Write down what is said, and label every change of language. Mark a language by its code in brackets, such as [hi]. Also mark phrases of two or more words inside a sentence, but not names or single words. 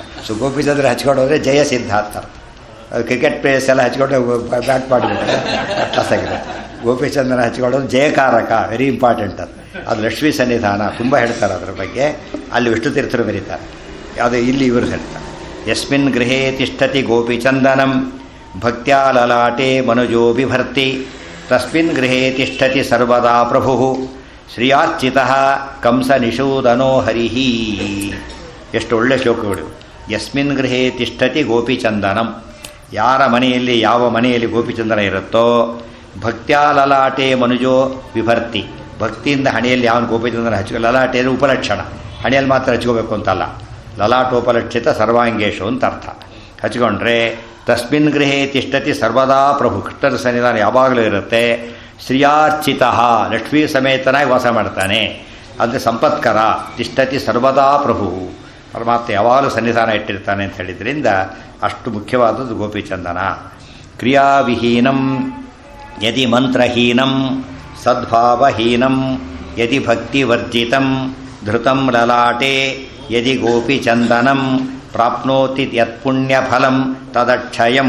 [kn] ಸೊ ಗೋಪಿಚಂದ್ರ ಹಚ್ಕೊಂಡೋದ್ರೆ ಜಯ ಸಿದ್ಧ ಅಂತಾರೆ. ಕ್ರಿಕೆಟ್ ಪ್ಲೇಯರ್ಸ್ ಎಲ್ಲ ಹಚ್ಕೊಂಡು ಬ್ಯಾಟ್ ಮಾಡಿಬಿಟ್ರೆ ಕಸಾಗಿದೆ. ಗೋಪಿಚಂದನ ಹಚ್ಕೊಳ್ಳೋದು ಜಯಕಾರಕ, [en] very important. [kn] ಅದು ಲಕ್ಷ್ಮೀ ಸನ್ನಿಧಾನ ತುಂಬ ಹೇಳ್ತಾರೆ ಅದ್ರ ಬಗ್ಗೆ, ಅಲ್ಲಿ ವಿಷ್ಣು ತೀರ್ಥರು ಬರೀತಾರೆ. ಯಾವುದೇ ಇಲ್ಲಿ ಇವರು ಹೇಳ್ತಾರೆ [sa] ಯಸ್ಮಿನ್ ಗೃಹೇ ತಿಷ್ಠತಿ ಗೋಪಿಚಂದನಂ ಭಕ್ತ್ಯಾ ಲಲಾಟೆ ಮನುಜೋ ಬಿಭರ್ತಿ ತಸ್ಮಿನ್ ಗೃಹೇ ತಿಷ್ಠತಿ ಸರ್ವದಾ ಪ್ರಭು ಶ್ರಿಯಾರ್ಚಿತಃ ಕಂಸ ನಿಷೂದನೋ ಹರಿಹಿ. [kn] ಎಷ್ಟು ಒಳ್ಳೆ ಶ್ಲೋಕಗಳು. [sa] ಯಸ್ಮಿನ್ ಗೃಹೇ ತಿಷ್ಠತಿ ಗೋಪಿಚಂದನಂ, [kn] ಯಾರ ಮನೆಯಲ್ಲಿ ಯಾವ ಮನೆಯಲ್ಲಿ ಗೋಪಿಚಂದನ ಇರುತ್ತೋ [sa] ಭಕ್ತ್ಯಾ ಲಲಾಟೆ ಮನುಜೋ ವಿಭರ್ತಿ, [kn] ಭಕ್ತಿಯಿಂದ ಹಣೆಯಲ್ಲಿ ಯಾವನು ಗೋಪಿಚಂದನ ಹಚ್ಕೊ. ಲಲಾಟೆ ಅಂದರೆ ಉಪಲಕ್ಷಣ, ಹಣೆಯಲ್ಲಿ ಮಾತ್ರ ಹಚ್ಕೋಬೇಕು ಅಂತಲ್ಲ, [sa] ಲಲಾಟೋಪಲಕ್ಷಿತ ಸರ್ವಾಂಗೇಶು [kn] ಅಂತ ಅರ್ಥ. ಹಚ್ಕೊಂಡ್ರೆ [sa] ತಸ್ಮಿನ್ ಗೃಹೇ ತಿಷ್ಠತಿ ಸರ್ವದಾ ಪ್ರಭು, [kn] ಕೃಷ್ಣರ ಸನ್ನಿಧಾನ ಯಾವಾಗಲೂ ಇರುತ್ತೆ. ಶ್ರಿಯಾರ್ಚಿತ, ಲಕ್ಷ್ಮೀ ಸಮೇತನಾಗಿ ವಾಸ ಮಾಡ್ತಾನೆ, ಅಂದರೆ ಸಂಪತ್ಕರ. [sa] ತಿಷ್ಠತಿ ಸರ್ವದಾ ಪ್ರಭು, [kn] ಪರಮಾತ್ಮ ಯಾವಾಗಲೂ ಸನ್ನಿಧಾನ ಇಟ್ಟಿರ್ತಾನೆ ಅಂತ ಹೇಳಿದ್ರಿಂದ ಅಷ್ಟು ಮುಖ್ಯವಾದದ್ದು ಗೋಪಿಚಂದನ. [sa] ಕ್ರಿಯಾವಿಹೀನಂ ಯದಿ ಮಂತ್ರಹೀನಂ ಸದ್ಭಾವಹೀನಂ ಯದಿ ಭಕ್ತಿವರ್ಜಿತಂ ಧೃತಂ ಲಲಾಟೆ ಯದಿ ಗೋಪಿಚಂದನಂ ಪ್ರಾಪ್ನೋತಿ ಯತ್ಪುಣ್ಯಫಲಂ ತದಕ್ಷಯಂ.